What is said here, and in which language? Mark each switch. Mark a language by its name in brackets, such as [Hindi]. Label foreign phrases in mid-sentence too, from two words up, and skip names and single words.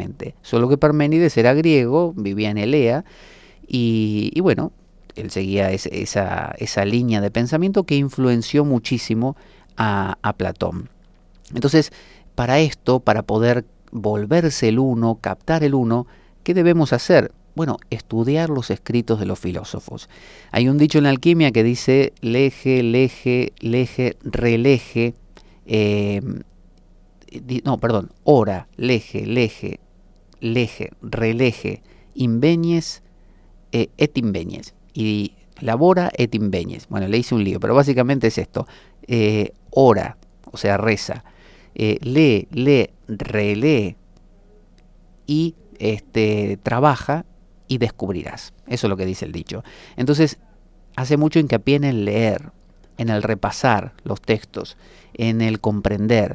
[Spanish] Solo que Parménides era griego, vivía en Elea, y bueno, él seguía esa línea de pensamiento que influenció muchísimo a Platón. Entonces, para esto, para poder volverse el uno, captar el uno, ¿qué debemos hacer? Bueno, estudiar los escritos de los filósofos. Hay un dicho en la alquimia que dice [Latin] lege, lege, lege, releje, ora, lege, lege, lege, releje, invenies et invenies. Y labora et invenies. [Spanish] Bueno, le hice un lío, pero básicamente es esto. Ora, o sea, reza. Lee, relee y trabaja y descubrirás. Eso es lo que dice el dicho. Entonces, hace mucho hincapié en el leer, en el repasar los textos, en el comprender.